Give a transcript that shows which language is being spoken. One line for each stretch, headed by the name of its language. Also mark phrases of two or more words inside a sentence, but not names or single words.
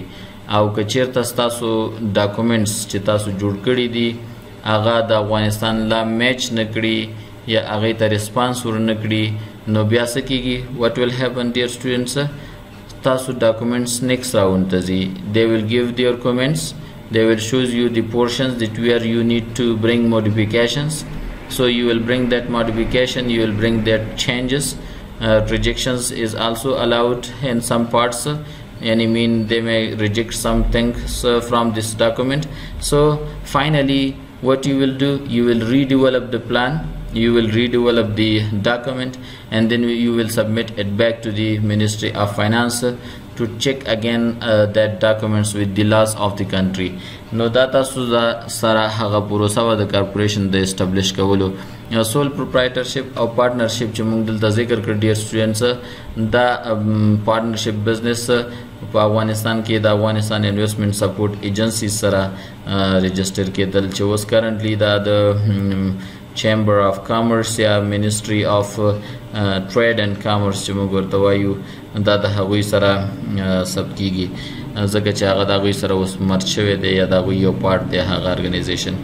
Pashto: او که چیرته ستاسو ډاکومنټس چې تاسو جوړ کړي دي هغه د افغانستان لا میچ نه کړي یا هغې ته ریسپانس ورنه کړي، نو بیا څه کیږي؟
English: what will happen dear students,
Pashto: تاسو
English: documents next round
Pashto: ته ځي.
English: they will give their comments, they will show you the portions that where you need to bring modifications, so you will bring that modification, you will bring that changes. Rejections is also allowed in some parts, and I mean they may reject some things from this document. So finally what you will do, you will redevelop the plan, you will redevelop the document, and then you will submit it back to the Ministry of Finance to check again that documents with the laws of the country.
Pashto: نو دا تاسو سره هغه پروسه و د کارپوریشن د اسټابلیش کولو.
English: sole proprietorship
Pashto: او پارټنرشپ چې موږ دلته ذکر کړ ډیر سټوډنټس، دا
English: partnership business
Pashto: په افغانستان کې د افغانستان انویسټمنټ سپورټ ایجنسی سره رجسټر کېدل، چې اوس کرنټلی دا د چیمبر اف کامرس یا منسټری اف ټریډ اینڈ کامرس چې موږ ورته وایو دا د هغوی سره ثبت کیږي، ځکه چې هغه د هغوی سره اوس مرج شوی دی یا د هغوی یو پارټ دی هغه ارګنایزیشن.